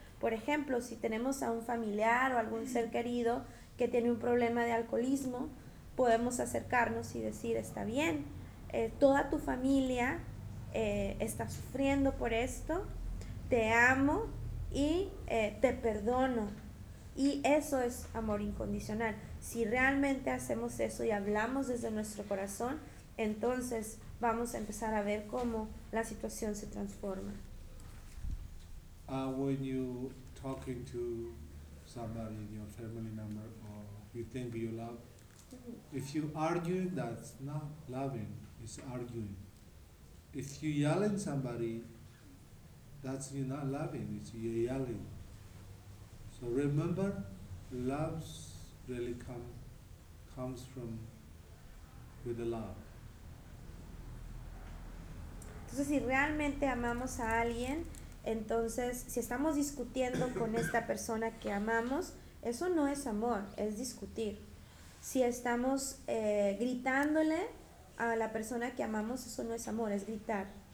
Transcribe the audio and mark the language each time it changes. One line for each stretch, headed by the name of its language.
Spanish: Por ejemplo, si tenemos a un familiar o algún ser querido que tiene un problema de alcoholismo, podemos acercarnos y decir, está bien, toda tu familia está sufriendo por esto, te amo y te perdono. Y eso es amor incondicional. Si realmente hacemos eso y hablamos desde nuestro corazón, entonces vamos a empezar a ver cómo la situación se transforma.
English: When you talking to somebody in your family member or you think you love, if you argue, that's not loving, it's arguing. If you yell at somebody, that's you not loving, it's you yelling. So remember, love really comes from with the love.
Spanish: Entonces, si realmente amamos a alguien, entonces, si estamos discutiendo con esta persona que amamos, eso no es amor, es discutir. Si estamos gritándole a la persona que amamos, eso no es amor, es gritar.